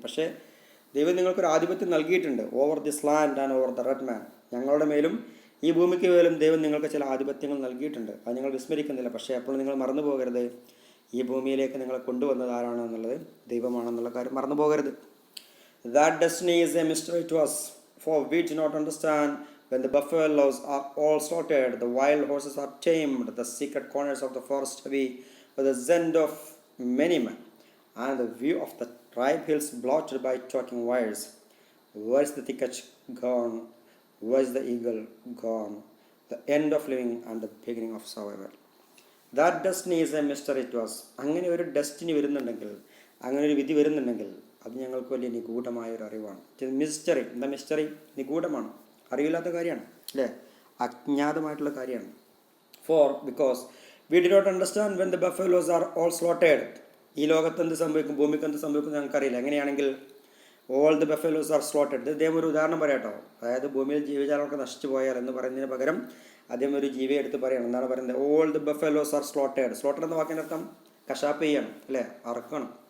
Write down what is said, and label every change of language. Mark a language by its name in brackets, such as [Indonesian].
[Malayalam] പക്ഷേ ദൈവം നിങ്ങൾക്കൊരു ആധിപത്യം നൽകിയിട്ടുണ്ട്. [English] over this land and over the red man, [Malayalam] ഞങ്ങളുടെ മേലും ഈ ഭൂമിക്ക് മേലും ദൈവം നിങ്ങൾക്ക് ചില ആധിപത്യങ്ങൾ നൽകിയിട്ടുണ്ട്. അത് നിങ്ങൾ വിസ്മരിക്കുന്നില്ല. പക്ഷേ അപ്പോൾ നിങ്ങൾ മറന്നു പോകരുത്, ഈ ഭൂമിയിലേക്ക് നിങ്ങളെ കൊണ്ടുവന്നത് ആരാണെന്നുള്ളത് ദൈവമാണെന്നുള്ള കാര്യം മറന്നു പോകരുത്. [English] That destiny is a mystery to us, for we do not understand when the buffaloes are all slaughtered, the wild horses are tamed, the secret corners of the forest heavy with the scent of many men, and the view of the tribe hills blotted by talking wires. Where is the thicket gone? Where is the eagle gone? The end of living and the beginning of survival. That destiny is a mystery to us. [Malayalam] അങ്ങനെ ഒരു destiny വരുന്നുണ്ടെങ്കിൽ, അങ്ങനെ ഒരു വിധി വരുന്നുണ്ടെങ്കിൽ, അത് ഞങ്ങൾക്ക് വലിയ നിഗൂഢമായ ഒരു അറിവാണ്. മിസ്റ്ററി, എന്താ മിസ്റ്ററി? നിഗൂഢമാണ്, അറിയില്ലാത്ത കാര്യമാണ് അല്ലേ? അജ്ഞാതമായിട്ടുള്ള കാര്യമാണ്. [English] because we did not understand when the buffaloes are all slaughtered. [Malayalam] ഈ ലോകത്ത് എന്ത് സംഭവിക്കും, ഭൂമിക്ക് എന്ത് സംഭവിക്കും ഞങ്ങൾക്കറിയില്ല. എങ്ങനെയാണെങ്കിൽ [English] All the buffaloes are slotted. [Malayalam] അദ്ദേഹം ഒരു ഉദാഹരണം പറയാട്ടോ. അതായത് ഭൂമിയിൽ ജീവജാലങ്ങളൊക്കെ നശിച്ചു പോയാൽ എന്ന് പറയുന്നതിന് പകരം അദ്ദേഹം ഒരു ജീവിയെ എടുത്ത് പറയണം. എന്താണ് പറയുന്നത്? [English] All the buffaloes are slotted. [Malayalam] Slotted എന്ന വാക്കിൻ്റെ അർത്ഥം കശാപ്പ് ചെയ്യണം അല്ലേ? അറക്കണം.